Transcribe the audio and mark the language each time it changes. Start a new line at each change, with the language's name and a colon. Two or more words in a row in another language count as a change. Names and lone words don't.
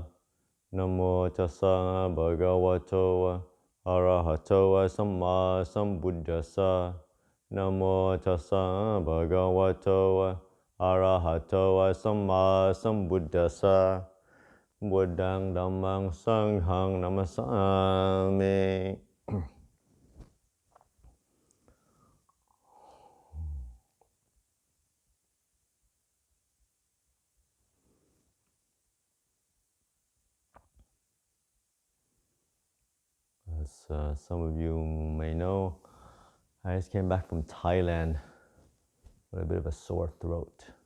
Pali: Namo tassa bhagavato arahato samma sambuddhassa. Namo tassa bhagavato arahato samma sambuddhassa. Buddhang dhammang sanghang namasami.
English: As some of you may know, I just came back from Thailand with a bit of a sore throat.